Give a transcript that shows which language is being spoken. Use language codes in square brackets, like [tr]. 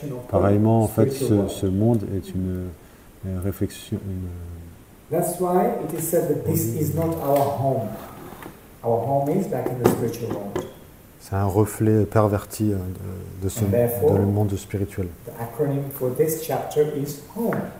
[fr] Pareillement, en fait, ce monde est une réflexion. [en] That's why it is said that this is not our home. Our home is back in the spiritual world. [fr] C'est un reflet perverti de le monde spirituel. [en] The acronym for this chapter is home.